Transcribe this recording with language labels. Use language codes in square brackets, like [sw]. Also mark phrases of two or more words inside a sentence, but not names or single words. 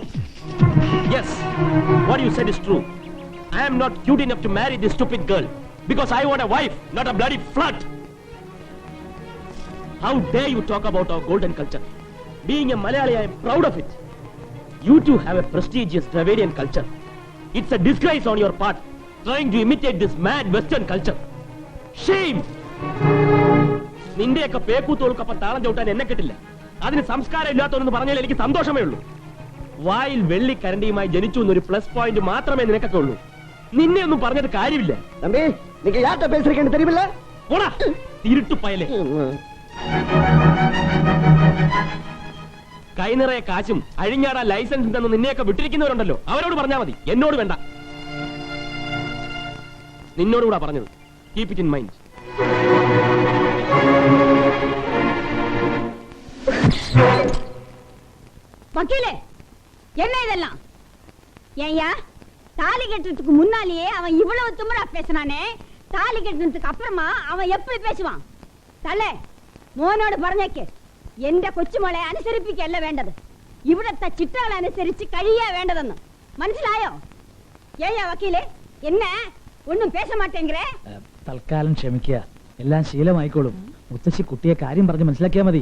[en] Yes, what you said is true. I am not cute enough to marry this stupid girl because I want a wife, not a bloody flirt. How dare you talk about our golden culture? Being a Malayali, I am proud of it. You too have a prestigious Dravidian culture. It's a disgrace on your part, trying to imitate this mad Western culture. Shame! [ml] നിന്റെയൊക്കെ പേക്കൂത്തോൾക്കൊപ്പം താളം ചവിട്ടാൻ എന്നെ കിട്ടില്ല. അതിന് സംസ്കാരം ഇല്ലാത്തവരെന്ന് പറഞ്ഞാൽ എനിക്ക് സന്തോഷമേ ഉള്ളൂ. വായിൽ വെള്ളി കരണ്ടിയുമായി ജനിച്ചു എന്നൊരു [en] plus point [ml] മാത്രമേ നിനക്കൊക്കെ ഉള്ളൂ. നിന്നെ ഒന്നും പറഞ്ഞത് കാര്യമില്ല. ഇരുട്ടുപ്പയലേ. കൈ നിറയെ കാശും അഴിഞ്ഞാടാൻ ലൈസൻസ് ഉണ്ടെന്ന് നിന്നെയൊക്കെ വിട്ടിരിക്കുന്നവരുണ്ടല്ലോ, അവരോട് പറഞ്ഞാൽ മതി, എന്നോട് വേണ്ട. നിന്നോടുകൂടാ പറഞ്ഞത്. [en] keep it in mind. [ta] வக்கீலே, என்ன இதெல்லாம்? ஏய்யா, தாலி கட்டுறதுக்கு முன்னாலேயே அவன் இவ்வளவு திமிரா பேசினானே, தாலி கட்டுறதுக்கு அப்புறமா அவன் எப்படி பேசுவான்? [ml] തള്ളേ, മോനോട് പറഞ്ഞേക്ക്, എന്റെ കൊച്ചുമോളെ അനുസരിപ്പിക്കല്ല വേണ്ടത്, ഇവിടത്തെ ചിട്ടകൾ അനുസരിച്ച് കഴിയാ വേണ്ടതെന്ന്. മനസ്സിലായോ? [ta] ஏய்யா வக்கீலெ, என்ன ஒன்னும் பேச மாட்டேங்கே? [ml] തൽക്കാലം ക്ഷമിക്കുക, എല്ലാം ശീലമായിക്കോളും. മുത്തശ്ശി കുട്ടിയെ കാര്യം പറഞ്ഞ് മനസ്സിലാക്കിയാ മതി.